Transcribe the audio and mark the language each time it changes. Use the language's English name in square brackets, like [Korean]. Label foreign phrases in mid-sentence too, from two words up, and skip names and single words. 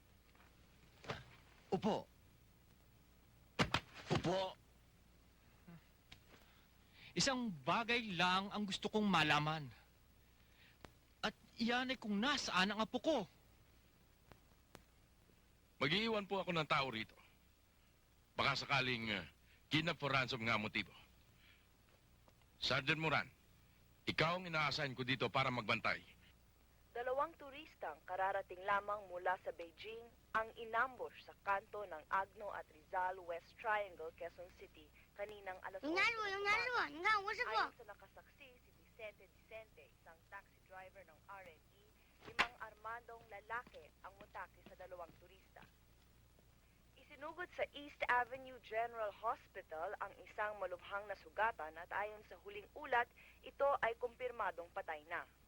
[Filipino] Upo. Upo. Isang bagay lang ang gusto kong malaman. At iyan ay kung nasaan ang apo ko. Mag-iiwan po ako ng tao rito. Baka sakaling [English] kidnap for ransom [Filipino] nga motibo. Sergeant Moran, ikaw ang inaasahin ko dito para magbantay. Dalawang turistang kararating lamang mula sa Beijing ang inambush sa kanto ng Agno at Rizal West Triangle, Quezon City kaninang alas 8. [Chinese] 人家师傅，人家师傅，你看吴师傅。 [Filipino] Ayon sa nakasaksi, si Vicente, isang taxi driver ng RNE, 5 armadong lalaki ang mutake sa dalawang turista. Isinugod sa East Avenue General Hospital ang isang malubhang na sugatan at ayon sa huling ulat, ito ay kumpirmadong patay na.